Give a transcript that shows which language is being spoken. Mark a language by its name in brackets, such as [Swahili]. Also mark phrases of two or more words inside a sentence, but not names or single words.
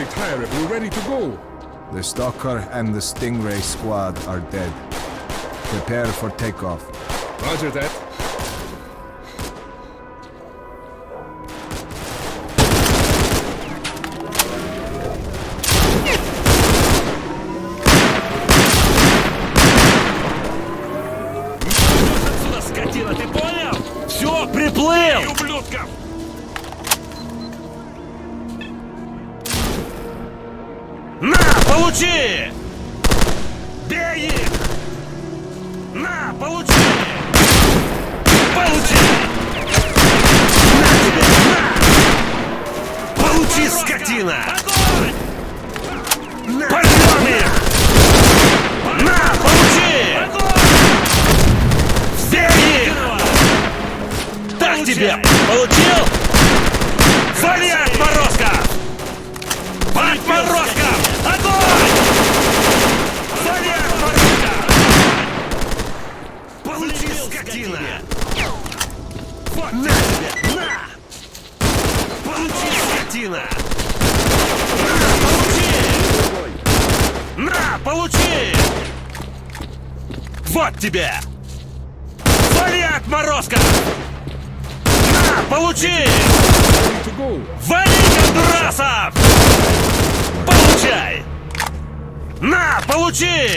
[English] we're ready to go. The Stalker and the Stingray squad are dead. Prepare for takeoff. Roger that. [Russian] Отсюда, скотина, ты понял? Все, приплыл! Ублюдков! На, получи! Бей их! На, получи! Получи! На тебе! На! Получи, скотина! Огонь! Порвем их! На, получи! Бей их! Так тебе! Получил? Вали, отморозков! Отморозков! Огонь! Вали, отморозков! Получи, скотина! Вот на тебе! На! Получи, скотина! На, получи! Вот тебе! Вали, отморозка! На, получи! Вали, гондурасов! Получай! На, получи!